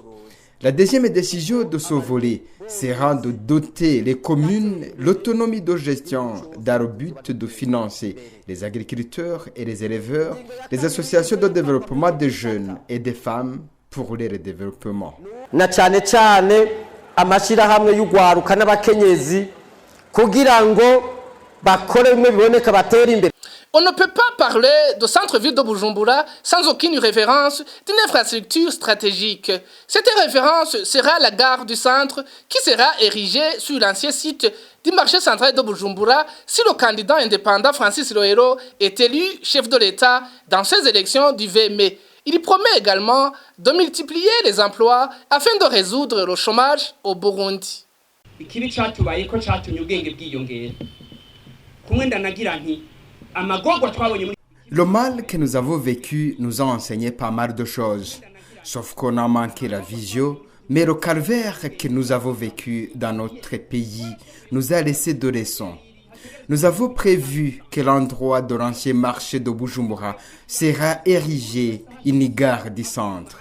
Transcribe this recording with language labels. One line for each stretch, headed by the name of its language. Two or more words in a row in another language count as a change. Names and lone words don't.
French: La deuxième décision de ce volet sera de doter les communes l'autonomie de gestion dans le but de financer les agriculteurs et les éleveurs, les associations de développement des jeunes et des femmes pour leur développement.
Rundi: Na cyane cyane amashirahamwe y'ugwaruka n'abakenyezi kugira ngo bakore bimwe biboneka batera imbere.
French: On ne peut pas parler de centre-ville de Bujumbura sans aucune référence d'une infrastructure stratégique. Cette référence sera la gare du centre qui sera érigée sur l'ancien site du marché central de Bujumbura si le candidat indépendant Francis Rohero est élu chef de l'État dans ces élections du 20 mai. Il promet également de multiplier les emplois afin de résoudre le chômage au Burundi.
Rundi: Ikibi cyatubaye ko cyatumye ubwenge bwiyongera. Kumwe ndanagira nti
French: le mal que nous avons vécu nous a enseigné pas mal de choses, sauf qu'on a manqué la vision, mais le calvaire que nous avons vécu dans notre pays nous a laissé de leçons. Nous avons prévu que l'endroit de l'ancien marché de Bujumbura sera érigé une gare du centre.